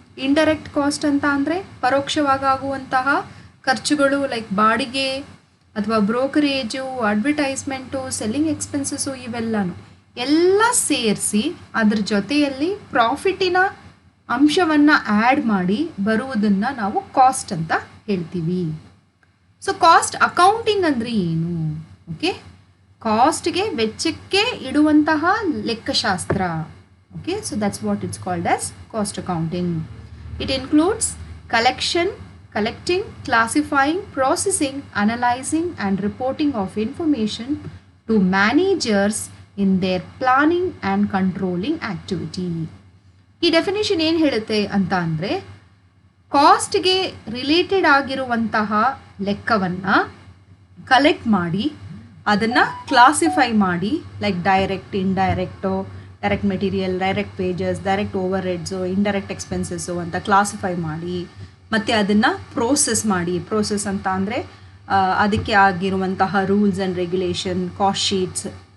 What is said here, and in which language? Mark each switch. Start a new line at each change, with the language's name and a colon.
Kannada: Indirect cost ಅಂತ ಅಂದರೆ ಪರೋಕ್ಷವಾಗಿ ಆಗುವಂತಹ ಖರ್ಚುಗಳು, ಲೈಕ್ ಬಾಡಿಗೆ ಅಥವಾ ಬ್ರೋಕರೇಜು, ಅಡ್ವರ್ಟೈಸ್ಮೆಂಟು, ಸೆಲ್ಲಿಂಗ್ ಎಕ್ಸ್ಪೆನ್ಸಸ್ಸು, ಇವೆಲ್ಲನೂ ಎಲ್ಲ ಸೇರಿಸಿ ಅದ್ರ ಜೊತೆಯಲ್ಲಿ ಪ್ರಾಫಿಟಿನ ಅಂಶವನ್ನು ಆ್ಯಡ್ ಮಾಡಿ ಬರುವುದನ್ನು ನಾವು ಕಾಸ್ಟ್ ಅಂತ ಹೇಳ್ತೀವಿ. ಸೊ ಕಾಸ್ಟ್ ಅಕೌಂಟಿಂಗ್ ಅಂದರೆ ಏನು? ಓಕೆ, ಕಾಸ್ಟ್ಗೆ ವೆಚ್ಚಕ್ಕೆ ಇಡುವಂತಹ ಲೆಕ್ಕಶಾಸ್ತ್ರ.
English: Okay, so that's what it's called as cost accounting. It includes collecting, classifying, processing, analyzing and reporting of information to managers in their planning and controlling activity.
Kannada: ಈ definition ಏನು ಹೇಳುತ್ತೆ ಅಂತ ಅಂದರೆ, ಕಾಸ್ಟ್ಗೆ related ಆಗಿರುವಂತಹ ಲೆಕ್ಕವನ್ನು ಕಲೆಕ್ಟ್ ಮಾಡಿ ಅದನ್ನು ಕ್ಲಾಸಿಫೈ ಮಾಡಿ, like direct, indirect, direct material, direct wages, direct over heads, indirect expenses ಅಂತ ಕ್ಲಾಸಿಫೈ ಮಾಡಿ, ಮತ್ತು ಅದನ್ನು ಪ್ರೋಸೆಸ್ ಅಂತ ಅಂದರೆ ಅದಕ್ಕೆ ಆಗಿರುವಂತಹ rules and regulation, cost sheets.